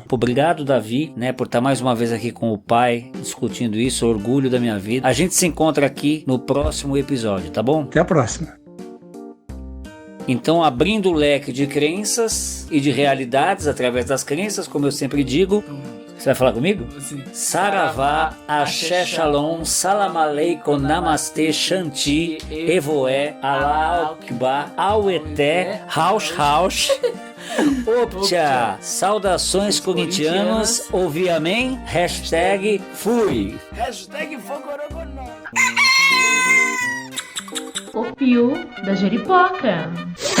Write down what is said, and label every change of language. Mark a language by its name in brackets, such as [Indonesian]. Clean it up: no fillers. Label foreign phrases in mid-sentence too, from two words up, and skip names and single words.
[Portuguese] Obrigado, Davi, por estar mais uma vez aqui com o pai, discutindo isso, orgulho da minha vida. A gente se encontra aqui no próximo episódio, tá bom? Até a próxima. Então, abrindo o leque de crenças e de realidades através das crenças, como eu sempre digo, Você vai falar comigo? Assim, Saravá, Axé Shalom, [Arabic] سلام عليكم, [Portuguese] Namastê, Shanti, Evoé, [Arabic] الله أكبر, [Portuguese] Aueté, Rausch, Optia, saudações corintianos, ouvi amém, hashtag fui. Hashtag Fogorogonó. O Pio da Jeripoca.